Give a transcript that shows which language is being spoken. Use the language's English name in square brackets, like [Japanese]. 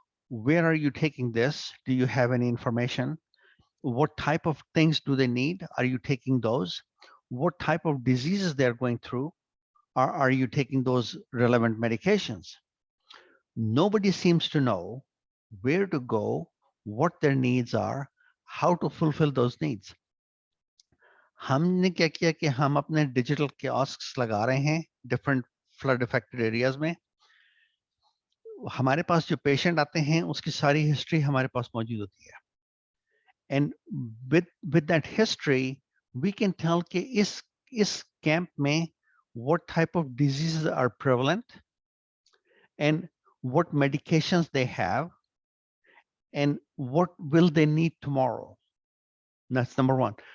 [English] Where are you taking this? Do you have any information? What type of things do they need? Are you taking those? What type of diseases they're going through? Are you taking those relevant medications? Nobody seems to know where to go, what their needs are, how to fulfill those needs. [Hindi] हमने क्या किया कि हम अपने digital कियोस्क्स लगा रहे हैं different flood affected areas में. हमारे पास जो पेशेंट आते हैं उसकी सारी हिस्ट्री हमारे पास मौजूद होती है. [English] And with that history, we can tell [Hindi] कि इस camp में [English] what type of diseases are prevalent and what medications they have and what will they need tomorrow. That's number one.